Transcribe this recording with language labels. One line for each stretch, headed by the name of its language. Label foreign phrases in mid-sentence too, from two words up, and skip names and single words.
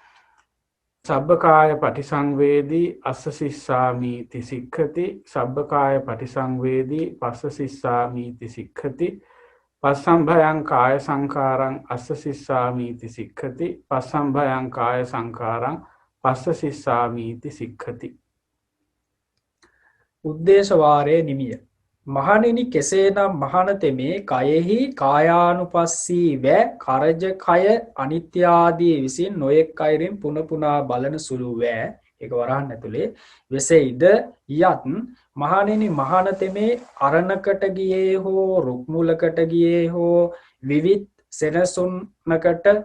Pali: සබ්බකාය පටිසංවේදී අස්ස සිස්සාමීති සික්ඛති සබ්බකාය පටිසංවේදී පස්ස සිස්සාමීති සික්ඛති පස්සම්භයං කාය සංඛාරං අස්ස සිස්සාමීති සික්ඛති පස්සම්භයං කාය සංඛාරං පස්ස සිස්සාමීති සික්ඛති.
Sinhala: උද්දේශ වාරයේ නිමිය. මහණෙනි කෙසේනම් මහණතෙමේ කයෙහි කායානුපස්සී ව කරජ කය අනිත්‍ය ආදී විසින් නොයෙක් අයුරින් පුන පුනා බලන සුළු ව ඒක වරහන් ඇතුලේ වෙසෙයිද යත් මහණෙනි මහණතෙමේ අරණකට ගියේ හෝ රුක් මුලකට ගියේ හෝ විවිධ සෙනසුන්කට